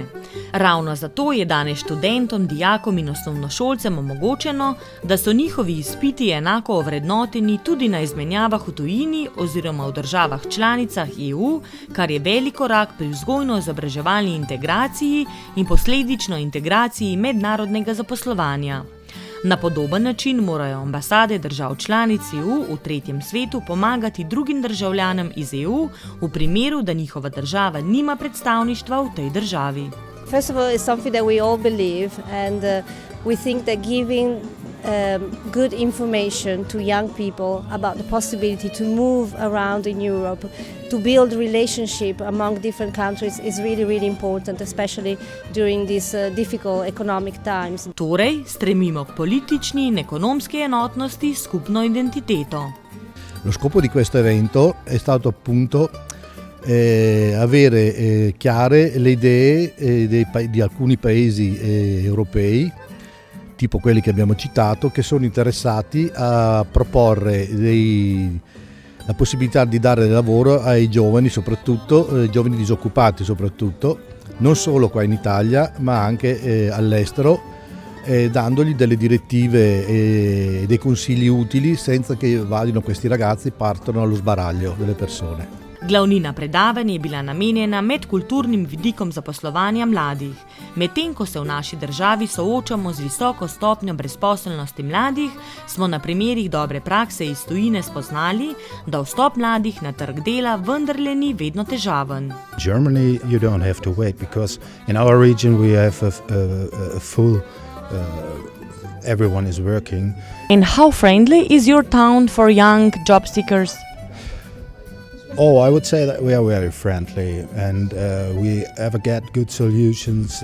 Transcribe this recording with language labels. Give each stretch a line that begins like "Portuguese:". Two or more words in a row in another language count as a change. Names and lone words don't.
Slovenian: Ravno zato je danes študentom, dijakom in osnovnošolcem omogočeno, da so njihovi izpiti enako ovrednoteni tudi na izmenjavah v tujini oziroma v državah članicah EU, kar je velik korak pri vzgojno-izobraževalni integraciji in posledično integraciji mednarodnega zaposlovanja. Na podoben način morajo ambasade držav članic EU v tretjem svetu pomagati drugim državljanom iz EU v primeru, da njihova država nima predstavništva v tej državi.
English: First of all, it's something that we all believe and we think that giving good information to young people about the possibility to move around in Europe, to build relationship among different countries is really, really important, especially during these difficult economic times.
Slovenian: Torej, stremimo k politični in ekonomski enotnosti s skupno identiteto.
Italian: Lo scopo di questo evento è stato appunto avere chiare le idee di alcuni paesi europei, tipo quelli che abbiamo citato, che sono interessati a proporre la possibilità di dare lavoro ai giovani, soprattutto giovani disoccupati, soprattutto non solo qua in Italia ma anche all'estero, dandogli delle direttive e dei consigli utili senza che vadino questi ragazzi, partano allo sbaraglio delle persone.
Slovenian: Glavnina predavanj je bila namenjena medkulturnim vidikom zaposlovanja mladih. Medtem ko se v naši državi soočamo z visoko stopnjo brezposelnosti mladih, smo na primerih dobre prakse iz tujine spoznali, da vstop mladih na trg dela vendarle ni vedno težaven.
English: Germany, you don't have to wait because in our region we have a full everyone is working. And how friendly is your town for young job seekers? Oh, I would say that we are very friendly and we ever get good solutions.